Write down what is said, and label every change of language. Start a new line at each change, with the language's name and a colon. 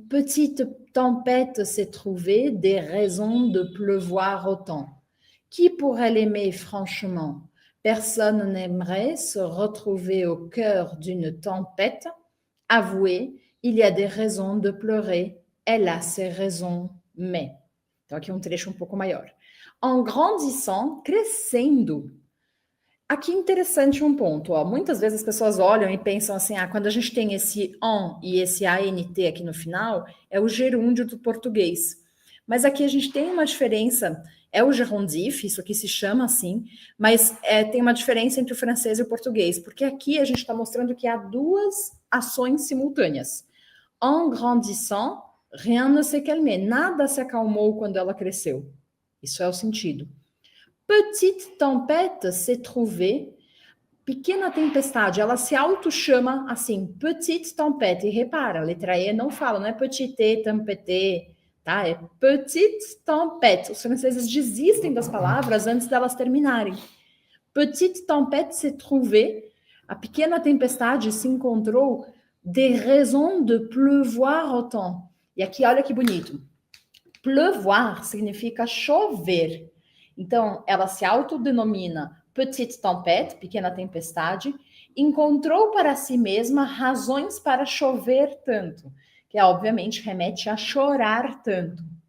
French: Petite tempête s'est trouvée, des raisons de pleuvoir autant. Qui pourrait l'aimer franchement? Personne n'aimerait se retrouver au cœur d'une tempête. Avouez, il y a des raisons de pleurer. Elle a ses raisons, mais...
Portuguese: Então aqui um trecho um pouco maior.
French: En grandissant,
Portuguese: crescendo. Aqui interessante um ponto, ó. Muitas vezes as pessoas olham e pensam assim, quando a gente tem esse on e esse ANT aqui no final, é o gerúndio do português. Mas aqui a gente tem uma diferença, é o gerundif, isso aqui se chama assim, mas tem uma diferença entre o francês e o português, porque aqui a gente está mostrando que há duas ações simultâneas.
French: En grandissant, rien ne s'est calmé,
Portuguese: nada se acalmou quando ela cresceu. Isso é o sentido.
French: Petite tempête s'est trouvée,
Portuguese: pequena tempestade, ela se auto-chama assim, petite tempête, e repara, a letra E não fala, não é petite tempête, tá? É petite tempête. Os franceses desistem das palavras antes delas terminarem.
French: Petite tempête s'est trouvée,
Portuguese: a pequena tempestade se encontrou,
French: des raisons de pleuvoir autant.
Portuguese: E aqui, olha que bonito. Pleuvoir significa chover. Então, ela se autodenomina petite tempête, pequena tempestade, encontrou para si mesma razões para chover tanto, que obviamente remete a chorar tanto.